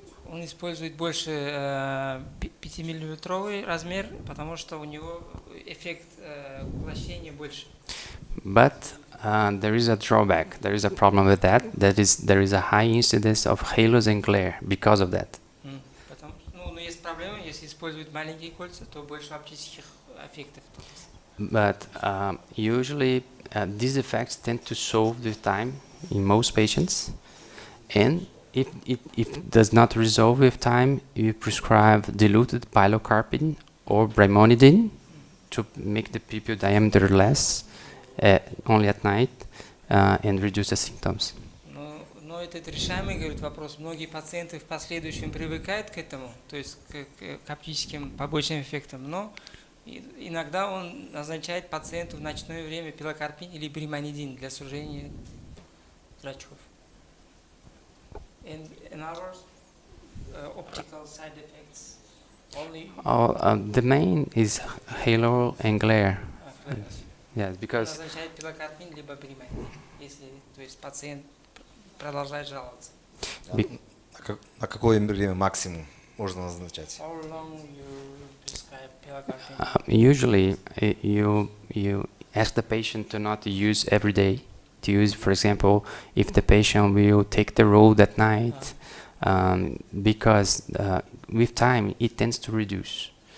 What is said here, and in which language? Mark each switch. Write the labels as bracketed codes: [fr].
[ru] Он использует больше 5-миллиметровый размер, потому что у него эффект уплощения больше. [en] But there is a drawback. There is a problem with that. That is, there is a high incidence of halos and glare because of that. [ru] Но есть проблема, если использовать маленькие кольца, то больше оптических эффектов. [en] But usually these effects tend to solve with time in most patients, and if it does not resolve with time, you prescribe diluted pilocarpine or brimonidine to make the pupil diameter less, only at night, and reduce the symptoms. [ru] Но этот решаемый, говорит, вопрос. Многие пациенты в последующем привыкают к этому, то есть к оптическим побочным эффектам, но иногда он назначает пациенту в ночное время пилокарпин или бримонидин для сужения зрачков. [en] In ours, optical side effects only. The main is halo and glare. Yes, because. [ru] Назначает пилокарпин либо бримонидин, если, то есть пациент продолжает жаловаться. На какое время максимум можно назначать? [en] How long you prescribe pilicarpine? Usually, you ask the patient to not use every day. To use, for example, if the patient will take the road at night, because with time it tends to reduce.